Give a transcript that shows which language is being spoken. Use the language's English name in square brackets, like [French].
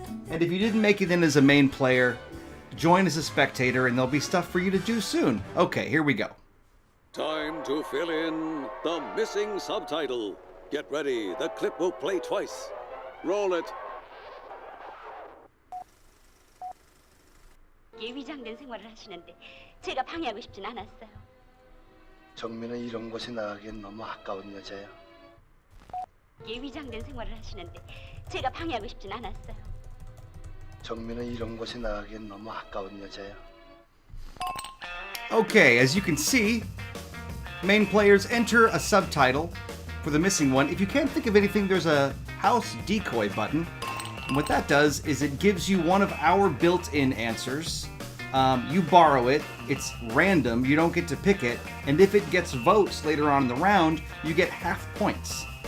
[English] And if you didn't make it in as a main player, join as a spectator and there'll be stuff for you to do soon. Okay, here we go. Time to fill in the missing subtitle. Get ready, the clip will play twice. Roll it. [Korean] 예위장된 생활을 하시는데 제가 방해하고 싶진 않았어요. 정민은 이런 곳에 나가기엔 너무 아까운 여자야. 예위장된 생활을 하시는데 제가 방해하고 싶진 않았어요. 정민은 이런 곳에 나가기엔 너무 아까운 여자야. [English] Okay, as you can see, main players enter a subtitle for the missing one. If you can't think of anything, there's a house decoy button. And what that does is it gives you one of our built-in answers. You borrow it, it's random, you don't get to pick it, and if it gets votes later on in the round, you get half points.